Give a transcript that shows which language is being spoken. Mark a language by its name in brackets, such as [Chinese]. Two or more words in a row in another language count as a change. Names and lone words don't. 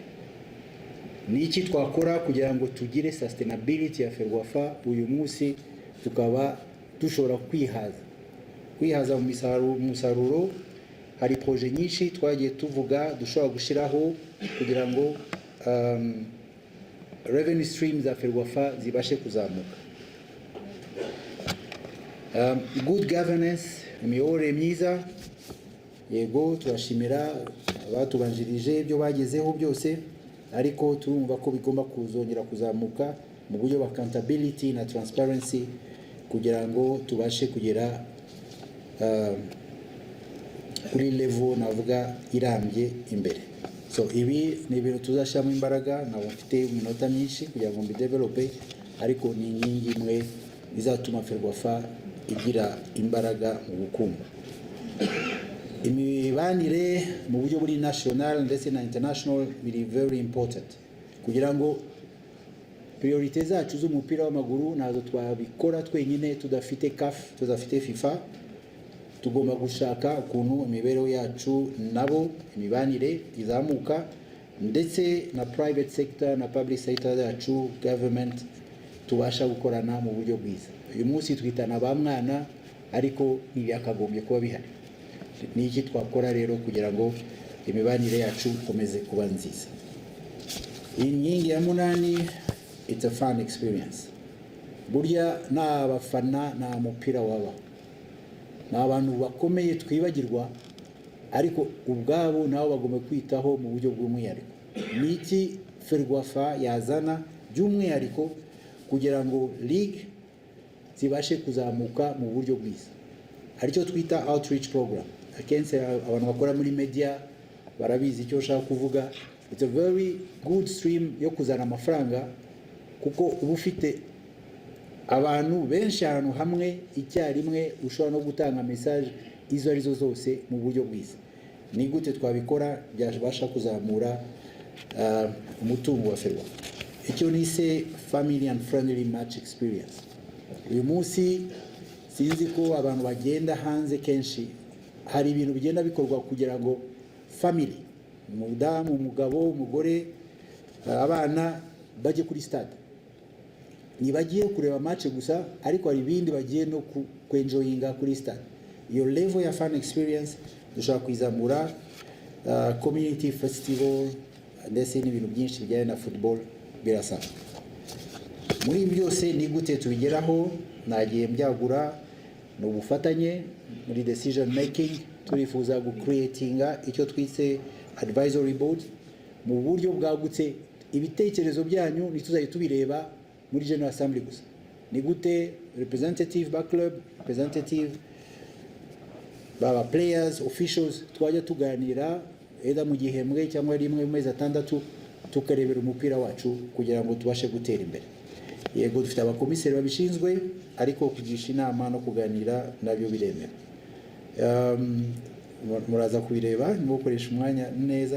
[Kinyarwanda] Ni iki twakora kugira ngo tugire sustainability ya Ferwafa uyu munsi tukaba dushobora kwihaza mu musaruro. Hari projet nyinshi twagiye tuvuga dushobora gushiraho kugira ngo [English] revenue streams [Kinyarwanda] za Ferwafa zibashe kuzamuka. [English] Good governance, [Kinyarwanda] imiyoborere myiza, yego turashimira abatubanjirije ibyo bagezeho byose, ariko turumva ko bigomba kuzongera kuzamuka mu buryo bwa accountability na transparency kugira ngo tubashe kugera kuri level navuga irambye imbere. So ibi ni ibintu tuzashamo imbaraga, nabo mfite iminota myinshi kugira ngo mbidevelope, ariko ni inkingi imwe izatuma Ferwafa igira imbaraga mu bukungu. Imibanire mu buryo buri national ndetse na international biri [English] very important [Kinyarwanda] kugira ngo priorite zacu z'umupira w'amaguru nazo twabikora twenyine, tudafite CAF, tudafite FIFA. Tugomba gushaka ukuntu imibereho yacu nabo imibanire izamuka, ndetse na [English] private sector [Kinyarwanda] na [English] public sector [Kinyarwanda] yacu government tubasha gukorana mu buryo bwiza. Uyu munsi twitana ba mwana, ariko ntibakagombye kuba bihari. Ni iki twakora rero kugira ngo imibanire yacu ikomeze kuba nziza? Inkingi ya 8, [English] it's a fun experience. [Kinyarwanda] Burya n'abafana nta mupira waba, ni abantu bakomeye twibagirwa, ariko ubwabo nabo bagomba kwitaho mu buryo bw'umwihariko. Ni iki Ferwafa yazana by'umwihariko kugira ngo league zibashe kuzamuka mu buryo bwiza? Aricyo twita [English] outreach program. [Kinyarwanda] Akenshi abantu bakora muri media barabizi icyo ushaka kuvuga. [English] It's a very good stream [Kinyarwanda] yo kuzana amafaranga, kuko uba ufite abantu benshi ahantu hamwe icyarimwe, ushobora no gutanga message izo arizo zose mu buryo bwiza. Ni gute twabikora byabasha kuzamura umutungo wa Ferwafa? Icyo nise [English] family and friendly match experience. [Kinyarwanda] Uyu munsi sinzi ko abantu bagenda hanze kenshi, hari ibintu bigenda bikorwa kugira ngo family, umudamu, umugabo, umugore, abana bajye kuri stade. Nibagiye kureba match gusa, ariko hari ibindi bagiye no kwenjoyinga kuri stade. Iyo level ya [English] fan experience [Kinyarwanda] dushaka kwizamura, [English] community festival [Kinyarwanda] ndetse n'ibintu byinshi bijyanye na football birasaba. Muri byose ni gute tubigeraho, nagiye mbyagura no bufatanye muri [English] decision making. [Kinyarwanda] Turifuza creatinga icyo twise [English] advisory board [Kinyarwanda] mu buryo bwagutse. Ibitekerezo byanyu nituzaye tubireba muri General Assembly gusa. Ni gute representative ba club, representative baba players, officials twajya tuganira eda mu gihembwe cyangwa rimwe mu mezi atandatu tukarebera umupira wacu kugira ngo tubashe gutera imbere. Yego dufite abakomiseri babishinzwe, ariko kugisha inama no kuganira nabyo biremera. Muraza kubireba ni gukoresha umwanya neza.